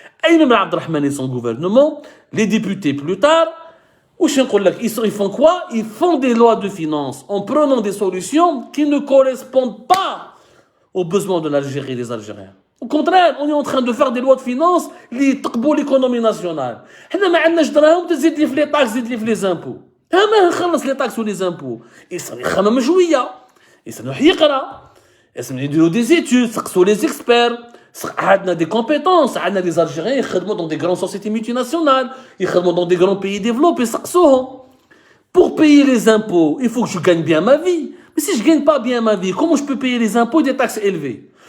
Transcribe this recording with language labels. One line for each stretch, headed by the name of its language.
French: Ayman Abdelrahman et son gouvernement, les députés plus tard, ils font quoi? Ils font des lois de finances en prenant des solutions qui ne correspondent pas aux besoins de l'Algérie et des Algériens. Au contraire, on est en train de faire des lois de finances qui تقبوا l'économie nationale.
Arabic: حنا ما عندناش دراهم تزيد لي في لي طاكس تزيد لي في لي زامبو. ما نخلص لي طاكس ولي زامبو. يخمم شويه. يروح يقرا. يديروا
French: des études,
Arabic: سقسوا
French: les experts.
Arabic: عندنا
French: des compétences,
Arabic: عندنا
French: des Algériens
Arabic: يخدموا
French: dans des grandes sociétés multinationales,
Arabic: يخدموا
French: dans des grands pays développés,
Arabic: سقسوهم.
French: Pour payer les impôts, il faut que je gagne bien ma vie. Mais si je gagne pas bien ma vie, comment je peux payer les impôts et des taxes élevées?